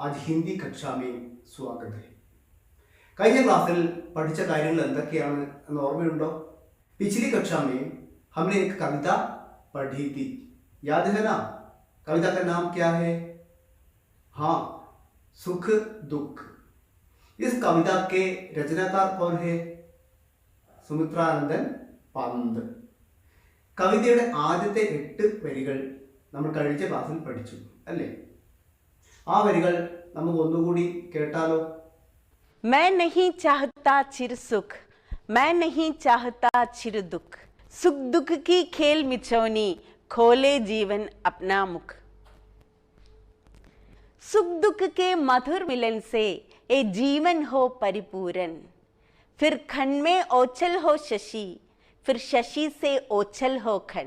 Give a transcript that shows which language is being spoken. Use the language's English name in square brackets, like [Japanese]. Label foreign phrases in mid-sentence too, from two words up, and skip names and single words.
[Hindi] हिंदी कक्षा में स्वागत है. [Malayalam] കഴിഞ്ഞ ക്ലാസ്സിൽ പഠിച്ച കാര്യങ്ങൾ എന്തൊക്കെയാണ് എന്ന് ഓർമ്മയുണ്ടോ? [Hindi] पिछली कक्षा में हमने एक कविता पढ़ी थी, याद है ना? कविता का नाम क्या है? हाँ, सुख दुख. इस कविता के रचनाकार कौन है? [Malayalam] സുമിത്രാനന്ദൻ പന്ത്. കവിതയുടെ ആദ്യത്തെ 8 വരികൾ നമ്മൾ കഴിഞ്ഞ ക്ലാസ്സിൽ പഠിച്ചു അല്ലേ? ആ വരികൾ നമുക്ക് ഒന്നുകൂടി കേട്ടാലോ? [Hindi] मैं नहीं चाहता चिर सुख, मैं नहीं चाहता चिर दुख, सुख दुख की खेल मिचौनी, खोले जीवन अपना मुख. सुख दुख के मधुर मिलन से ये जीवन हो परिपूर्ण, फिर खन में ओछल हो शशि, फिर शशि से ओछल हो खन.